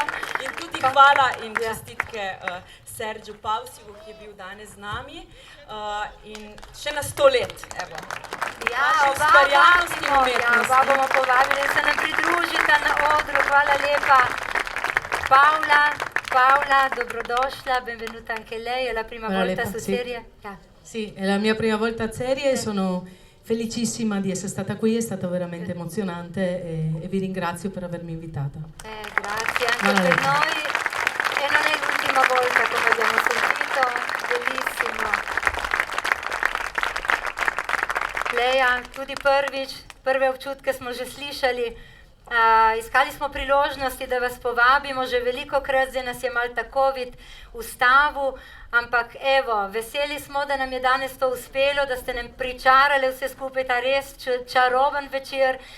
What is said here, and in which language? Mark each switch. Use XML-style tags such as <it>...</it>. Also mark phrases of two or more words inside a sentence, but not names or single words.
<sl>In tudi hvala in čestitke Sergio Pavsivu, ki je bil danes z nami in še na 100 let, evo. Ja, oba bomo povabili, da se nam pridružita na odru. Hvala lepa. Paola, dobrodošla,</sl> <it>benvenuta anche lei, è la prima volta su serie? Sì, è la mia prima volta a serie e sono felicissima di essere stata qui, è stato veramente emozionante e vi ringrazio per avermi invitata. Grazie anche per noi e non è l'ultima volta come abbiamo sentito, bellissimo.</it> <sl>Leja, tudi prve občutke smo že slišali. Iskali smo priložnosti, da vas povabimo, že velikokrat, zdaj nas je malo ta COVID ustavil, ampak evo, veseli smo, da nam je danes to uspelo, da ste nam pričarali vse skupaj, ta res čaroben večer.</sl>